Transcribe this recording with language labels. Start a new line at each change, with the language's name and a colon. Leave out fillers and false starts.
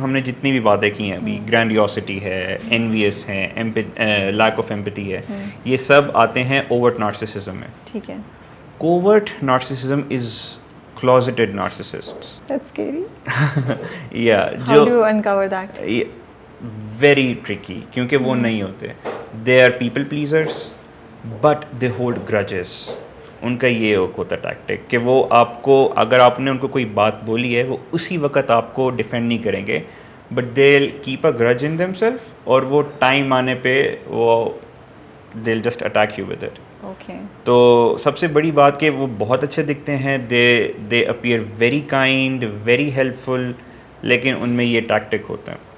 Urdu: ہم نے جتنی بھی باتیں کی ہیں ابھی, گرینڈیوسٹی ہے, انویس ہے, لیک آف ایمپتھی ہے, یہ سب آتے ہیں اوورٹ نارسسزم میں. ٹھیک ہے.
English: Covert narcissism is closeted narcissists. That's scary. Yeah. How do you uncover that? Very tricky,
Urdu: کیونکہ وہ نہیں ہوتے.
English: They are people pleasers, but they hold grudges.
Urdu: ان کا یہ ہوتا ٹیکٹک کہ وہ آپ کو, اگر آپ نے ان کو کوئی بات بولی ہے, وہ اسی وقت آپ کو ڈیفینڈ نہیں کریں گے,
English: but they will keep a grudge in them self,
Urdu: اور وہ ٹائم آنے پہ وہ
English: They will just attack you with it.
Urdu: تو سب سے بڑی بات کہ وہ بہت اچھے دکھتے ہیں,
English: they appear very kind, very helpful,
Urdu: لیکن ان میں یہ ٹیکٹک ہوتا ہے.